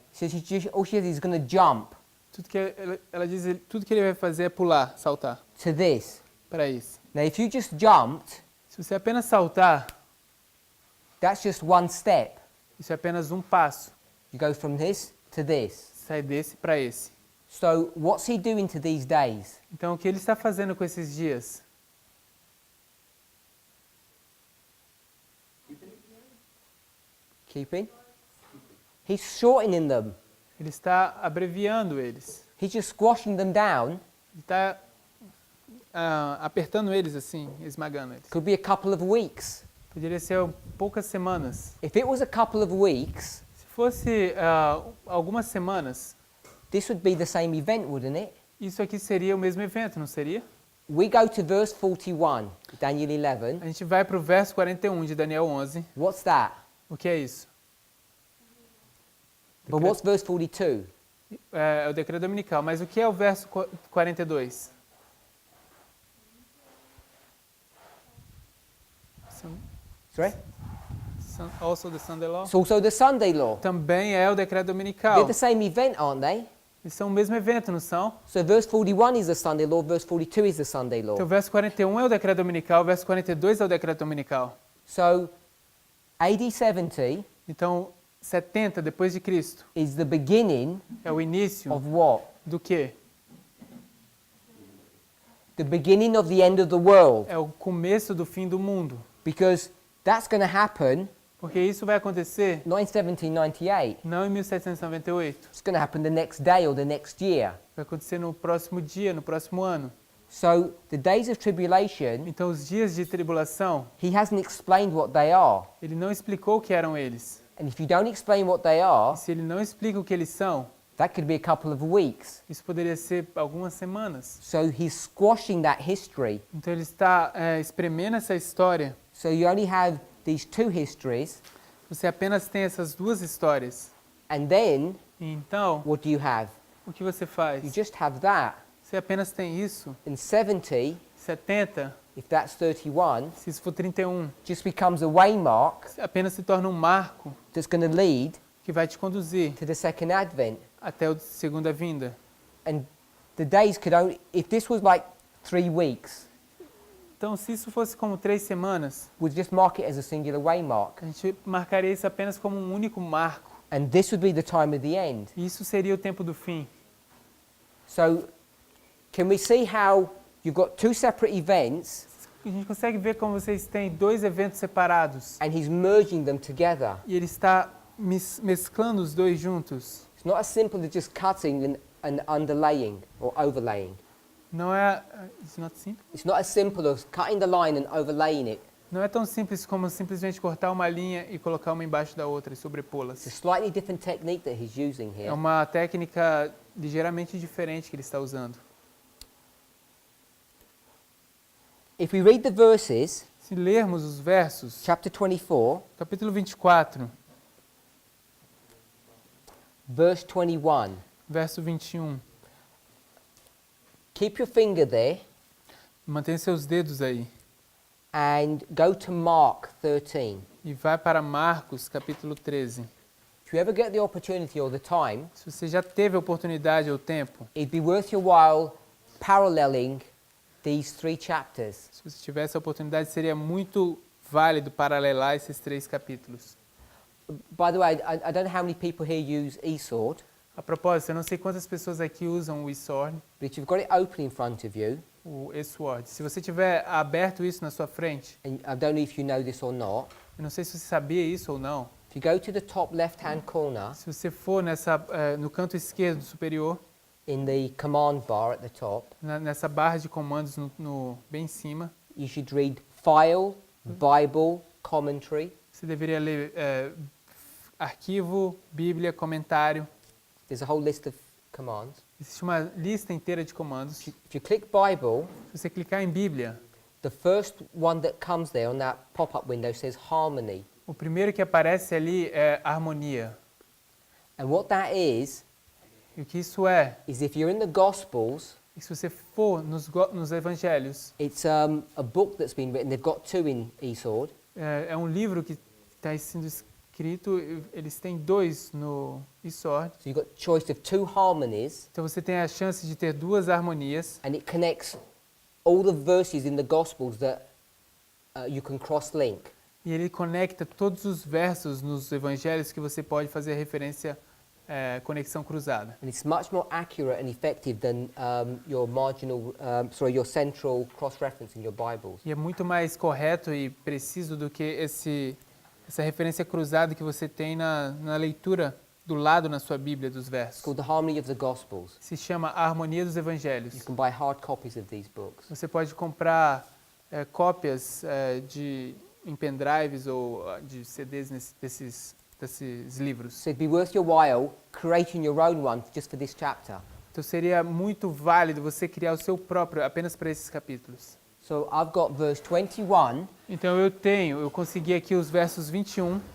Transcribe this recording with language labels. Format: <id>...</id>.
<en>So all she says he's going to jump.</en> <pt>Ela diz tudo que ele vai fazer é pular, saltar.</pt> <en>to this.</en> <pt>para esse.</pt> <en>Now, if you just jumped,</en> <pt>Se você apenas saltar,</pt> <en>that's just one step.</en> <pt>isso é apenas um passo.</pt> <en>You go from this to this.</en> <pt>Sai desse para esse.</pt> <en>So, what's he doing to these days?</en> <pt>Então, o que ele está fazendo com esses dias?</pt> <en>Keeping? He's shortening them.</en> <pt>Ele está abreviando eles.</pt> <en>He's just squashing them down.</en> <pt>Ele está apertando eles assim, esmagando eles.</pt> <en>Could be a couple of weeks.</en> <pt>Poderia ser poucas semanas.</pt> <en>If it was a couple of weeks,</en> <pt>Se fosse algumas semanas,</pt> <en>this would be the same event, wouldn't it?</en> <pt>isso aqui seria o mesmo evento, não seria?</pt> <en>We go to verse 41, Daniel 11.</en> <pt>A gente vai para o verso 41 de Daniel 11.</pt> <en>What's that?</en> <pt>O que é isso?</pt> <en>But what's verse 42?</en> <pt>É o decreto dominical. Mas o que é o verso 42?</pt> <en>Sorry? Also the Sunday law? It's also the Sunday law.</en> <pt>Também é o decreto</pt> <en>They're</en> <pt>dominical.</pt> <en>the same event, aren't they?</en> <pt>Eles são o mesmo evento, não são?</pt> <en>So verse 41 is the Sunday law, verse 42 is the Sunday law.</en> <pt>Então o verso 41 é o decreto dominical, o verso 42 é o decreto dominical.</pt> <en>So AD 70</en> <pt>Então 70 depois de Cristo</pt> <en>is the beginning</en> <pt>é o início</pt> <en>of what?</en> <pt>do quê?</pt> <en>The beginning of the end of the world.</en> <pt>É o começo do fim do mundo.</pt> <en>Because that's going to happen</en> <pt>Porque isso vai acontecer</pt> <en>not in 1798.</en> <pt>não em 1798.</pt> <en>It's going to happen the next day or the next year.</en> <pt>Vai acontecer no próximo dia, no próximo ano.</pt> <en>So the days of tribulation,</en> <pt>Então os dias de tribulação,</pt> <en>he hasn't explained what they are.</en> <pt>ele não explicou o que eram eles.</pt> <en>And if you don't explain what they</en> <pt>E</pt> <en>are,</en> <pt>se ele não explica o que eles são,</pt> <en>that could be a couple of weeks.</en> <pt>isso poderia ser algumas semanas.</pt> <en>So he's squashing that history.</en> <pt>Então ele está espremendo essa história.</pt> <en>So you only have these two histories,</en> <pt>Você apenas tem essas duas histórias.</pt> <en>and then</en> <pt>E então,</pt> <en>what do you have?</en> <pt>o que você</pt> <en>You</en> <pt>faz?</pt> <en>just have that.</en> <pt>Você apenas tem isso.</pt> <en>And 70,</en> <pt>70,</pt> <en>if that's 31,</en> <pt>se isso for 31,</pt> <en>just becomes a waymark</en> <pt>apenas se torna um marco</pt> <en>that's going to lead</en> <pt>que vai te conduzir</pt> <en>to the second advent.</en> <pt>até a segunda vinda.</pt> <en>And the days could only, if this was like 3 weeks,</en> <pt>Então, se isso fosse como 3 semanas,</pt> <en>we'd just mark it as a singular waymark.</en> <pt>a gente marcaria isso apenas como um único marco.</pt> <en>And this would be the time of the end.</en> <pt>E isso seria o tempo do fim.</pt> <en>So can we see how you've got two separate events</en> <pt>A gente consegue ver como vocês têm dois eventos separados.</pt> <en>and he's merging them together?</en> <pt>E ele está mesclando os dois juntos.</pt> <en>It's not as simple as just cutting and underlaying or overlaying.</en> <pt>Não é...</pt> <en>It's not simple? It's not as simple as cutting the line and overlaying it.</en> <pt>Não é tão simples como simplesmente cortar uma linha e colocar uma embaixo da outra e</pt> <en>It's a</en> <pt>sobrepô-las.</pt> <en>slightly different technique that he's using</en> <pt>É</pt> <en>here.</en> <pt>uma técnica ligeiramente diferente que ele está usando.</pt> <en>If we read the verses,</en> <pt>Se lermos os versos,</pt> <en>chapter 24,</en> <pt>capítulo 24,</pt> <en>verse 21,</en> <pt>verso 21.</pt> <en>keep your finger there</en> <pt>Mantenha seus dedos aí.</pt> <en>and go to Mark 13.</en> <pt>E vai para Marcos, capítulo 13.</pt> <en>If you ever get the opportunity or the time,</en> <pt>Se você já teve a oportunidade ou tempo,</pt> <en>it'd be worth your while paralleling these 3 chapters.</en> <pt>se você tivesse a oportunidade, seria muito válido paralelar esses 3 capítulos.</pt> <en>By the way, I don't know how many people here use eSword,</en> <pt>A propósito, eu não sei quantas pessoas aqui usam o eSword,</pt> <en>but if you've got it open in front of you,</en> <pt>o eSword. Se você tiver aberto isso na sua frente,</pt> <en>and I don't know if you know this or not,</en> <pt>eu não sei se você sabia isso ou não,</pt> <en>if you go to the top left-hand corner</en> <pt>se você for no canto esquerdo superior,</pt> <en>in the command bar at the top,</en> <pt>nessa barra de comandos bem em cima,</pt> <en>you should read File, Bible, Commentary.</en> <pt>você deveria ler arquivo, Bíblia, comentário.</pt> <en>There's a whole list of commands.</en> <pt>Existe uma lista inteira de comandos. Se</pt> <en>If you click Bible,</en> <pt>você clicar em Bíblia,</pt> <en>the first one that comes there on that pop-up window says Harmony.</en> <pt>o primeiro que aparece ali é harmonia.</pt> <en>And what that is</en> <pt>E o que isso é?</pt> <en>if you're in the Gospels,</en> <pt>E se você for nos evangelhos,</pt> <en>it's a book that's been written. They've got 2 in eSword.</en> <pt>é um livro que está sendo escrito, eles têm 2 no eSword.</pt> <en>So you've got choice of 2 harmonies,</en> <pt>Então você tem a chance de ter 2 harmonias</pt> <en>and it connects all the verses in the Gospels that you can cross-link.</en> <pt>E ele conecta todos os versos nos evangelhos que você pode fazer referência, conexão cruzada.</pt> <en>And it's much more accurate and effective than your central cross-reference in your Bibles.</en> <pt>E é muito mais correto e preciso do que essa referência cruzada que você tem na leitura do lado na sua Bíblia dos</pt> <en>It's</en> <pt>versos.</pt> <en>called the Harmony of the Gospels.</en> <pt>Se chama A Harmonia dos Evangelhos.</pt> <en>You can buy hard copies of these books.</en> <pt>Você pode comprar cópias em pendrives ou de CDs desses livros.</pt> <en>So it'd be worth your while creating your own one just for this chapter.</en> <pt>Então seria muito válido você criar o seu próprio apenas para esses capítulos.</pt> <en>So I've got verse 21,</en> <pt>Então eu consegui aqui os versos 21,</pt>